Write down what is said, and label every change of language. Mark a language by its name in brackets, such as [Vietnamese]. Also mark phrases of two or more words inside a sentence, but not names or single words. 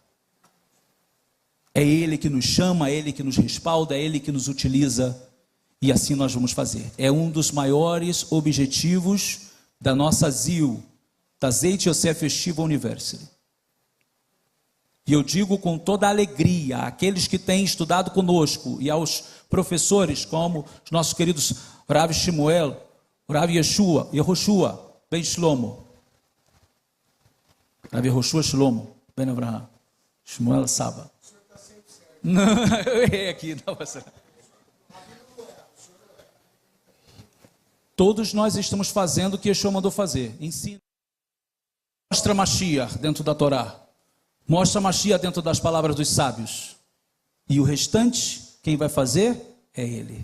[Portuguese] É ele que nos chama, é ele que nos respalda, é ele que nos utiliza, e assim nós vamos fazer. É um dos maiores objetivos da nossa ZIL, da Zeit Yosef Yeshiva University. E eu digo com toda a alegria àqueles que têm estudado conosco e aos professores, como os nossos queridos Rav Shmuel, Rav Yehoshua Ben Shlomo, Rav Yehoshua Shlomo Ben Abraham, Shmuel Saba. Não, eu errei aqui, não, você. Todos nós estamos fazendo o que Yeshua mandou fazer. Ensina. Mostra Mashiach dentro da Torá. Mostra Mashiach dentro das palavras dos sábios. E o restante, quem vai fazer é Ele.